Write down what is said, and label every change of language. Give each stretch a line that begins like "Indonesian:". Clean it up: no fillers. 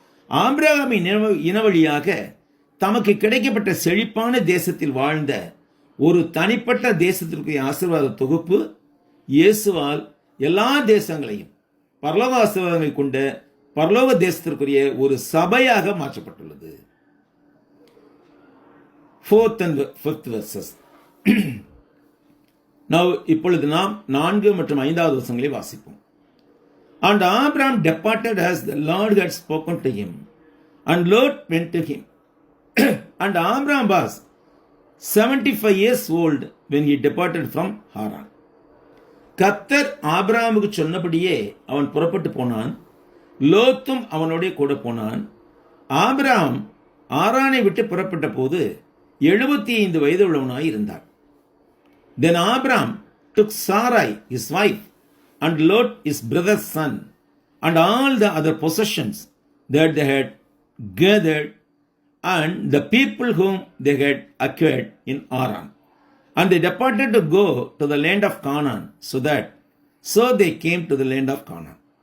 Tamil: ஆபிரகாமின் இனவழியாக தமக்கு கிடைக்கப்பட்ட செழிப்பான தேசத்தில் வாழ்ந்த ஒரு தனிப்பட்ட தேசத்திற்குரிய ஆசீர்வாத தொகுப்பு இயேசுவால் எல்லா தேசங்களையும் பரலோக ஆசீர்வாதங்களை கொண்ட பரலோக தேசத்திற்குரிய ஒரு சபையாக மாற்றப்பட்டுள்ளது.
English: 4th and 5th verses.
Tamil: Now இப்பொழுது நாம் 4 மற்றும் 5வது வசனங்களை வாசிப்போம்.
English: And Abraham departed as the Lord had spoken to him, and Lot went to him. And Abraham was 75 years old when he departed from Haran.
Tamil: கர்த்தர் ஆபிரகாமுக்கு சொன்னபடியே அவன் புறப்பட்டு போனான். லோத்தும் அவனோட கூட போனான். ஆபிரகாம் ஆரானை விட்டு புறப்பட்ட போது 75 வயது உள்ளவனாய் இருந்தார்.
English: Then Abraham took Sarai his wife and Lot his brother's son and all the other possessions that they had gathered and the people whom they had acquired in Haran. And they departed to go to the land of Canaan, so they came to the land of Canaan.